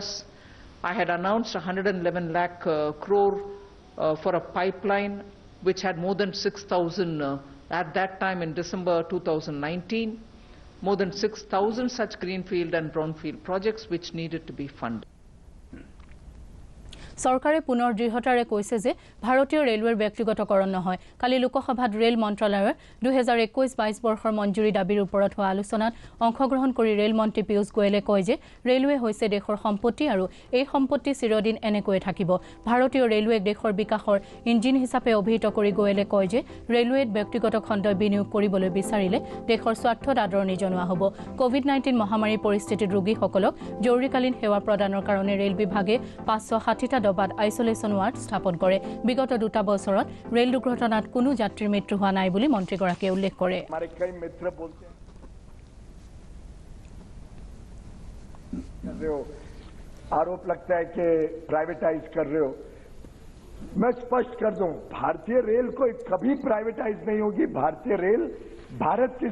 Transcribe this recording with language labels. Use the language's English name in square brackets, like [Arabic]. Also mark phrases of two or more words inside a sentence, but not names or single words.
[English] I had announced 111 lakh crore for a pipeline which had more than 6,000 at that time in December 2019, more than 6,000 such greenfield and brownfield projects which needed to be funded. [Assamese] চৰকাৰে পুনৰ দৃঢ়তাৰে কৈছে যে ভাৰতীয় ৰেলৱেৰ ব্যক্তিগতকৰণ নহয় কালি লোকসভাত ৰেল মন্ত্ৰালয়ৰ 2021-22 বৰ্ষৰ মঞ্জুৰি দাবীৰ ওপৰত হোৱা আলোচনাত অংশগ্ৰহণ কৰি ৰেল মন্ত্ৰী পীয়ুষ গোয়েলে কয় যে ৰেলৱে হৈছে দেশৰ সম্পত্তি আৰু এই সম্পত্তি চিৰদিন এনেকৈয়ে থাকিব ভাৰতীয় ৰেলৱেক দেশৰ বিকাশৰ ইঞ্জিন হিচাপে অভিহিত কৰি গোয়েলে কয় যে ৰেলৱেত ব্যক্তিগত খণ্ডই বিনিয়োগ কৰিবলৈ বিচাৰিলে দেশৰ স্বাৰ্থত আদৰণি জনোৱা হ'ব কোভিড-19 মহামাৰীৰ পৰিস্থিতিত ৰোগীসকলক জৰুৰীকালীন সেৱা প্ৰদানৰ কাৰণে ৰেল বিভাগে 560টা বাদ [English] isolation ward [Assamese] স্থাপন করে বিগত 2 বছৰত ৰেল দুৰ্ঘটনাত কোনো যাত্ৰীৰ মৃত্যু হোৱা নাই বুলি মন্ত্ৰীগৰাকীয়ে উল্লেখ কৰে [Hindi] हमारे कई मित्र बोलते हैं आरोप लगता है कि प्राइवेटाइज कर रहे हो मैं स्पष्ट कर दूं भारतीय रेल कोई कभी प्राइवेटाइज नहीं होगी भारतीय रेल भारत की